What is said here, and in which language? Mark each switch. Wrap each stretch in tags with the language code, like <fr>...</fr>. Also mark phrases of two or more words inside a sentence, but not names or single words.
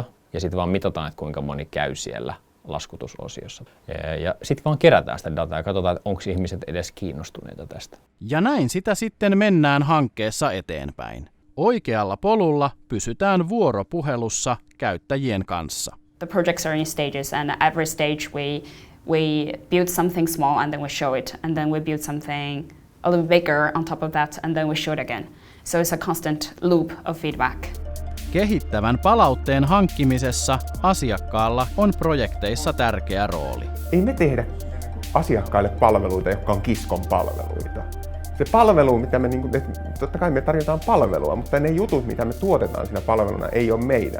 <fi>Ja sitten vaan mitataan, että kuinka moni käy siellä laskutusosiossa. Ja sitten vaan kerätään sitä dataa ja katsotaan, että onko ihmiset edes kiinnostuneita tästä. Ja näin sitä sitten mennään hankkeessa eteenpäin. Oikealla polulla pysytään vuoropuhelussa käyttäjien kanssa.</fi> <en>The projects are in stages and at every stage we build something small and then we show it and then we build something a little bigger on top of that and then we show it again. So it's a constant loop of feedback.</en> <fi>Kehittävän palautteen hankkimisessa asiakkaalla on projekteissa tärkeä rooli. Ei me tehdä asiakkaille palveluita, jotka on Kiskon palveluita. Se palvelu, mitä me, totta kai me tarjotaan palvelua, mutta ne jutut, mitä me tuotetaan siinä palveluna, ei ole meidän.</fi>